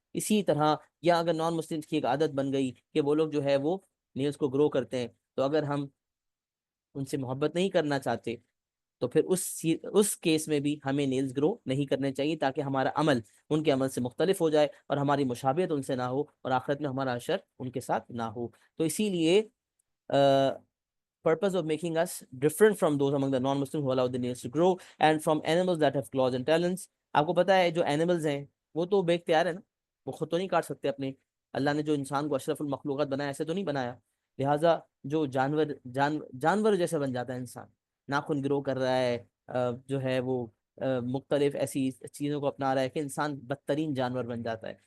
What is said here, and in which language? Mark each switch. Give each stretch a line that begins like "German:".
Urdu: اسی طرح یا اگر نان مسلمس کی ایک عادت بن گئی کہ وہ لوگ جو ہے وہ نیلز کو گرو کرتے ہیں، تو اگر ہم ان سے محبت نہیں کرنا چاہتے تو پھر اس کیس میں بھی ہمیں نیلز گرو نہیں کرنے چاہیے، تاکہ ہمارا عمل ان کے عمل سے مختلف ہو جائے اور ہماری مشابہت ان سے نہ ہو اور آخرت میں ہمارا حشر ان کے ساتھ نہ ہو. تو اسی لیے
English: purpose of making us different from those among the non-Muslims who allow the nails to grow and from animals that have claws and talons.
Urdu: آپ کو پتا ہے جو اینیملز ہیں وہ تو بے اختیار ہے نا، وہ خود تو نہیں کاٹ سکتے اپنے. اللہ نے جو انسان کو اشرف المخلوقات بنایا ایسے تو نہیں بنایا. لہٰذا جو جانور جیسے بن جاتا ہے انسان، ناخن گرو کر رہا ہے، جو ہے وہ مختلف ایسی چیزوں کو اپنا رہا ہے کہ انسان بدترین جانور بن جاتا ہے.